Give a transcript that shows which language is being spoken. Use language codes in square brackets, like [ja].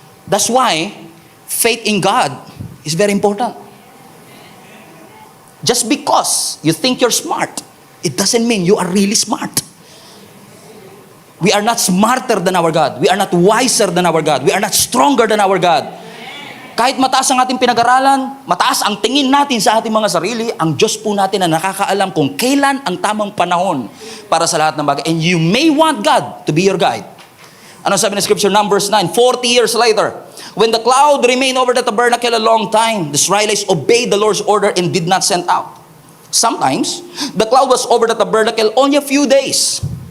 [en] That's why, faith in God is very important. Just because you think you're smart, it doesn't mean you are really smart. We are not smarter than our God. We are not wiser than our God. We are not stronger than our God. [tl] Kahit mataas ang ating pinag-aralan, mataas ang tingin natin sa ating mga sarili, ang Diyos po natin na nakakaalam kung kailan ang tamang panahon para sa lahat ng bagay. [en] And you may want God to be your guide. [tl] Ano sabi ng Scripture? [en] Numbers 9, 40 years later, when the cloud remained over the tabernacle a long time, the Israelites obeyed the Lord's order and did not send out. Sometimes, the cloud was over the tabernacle only a few days.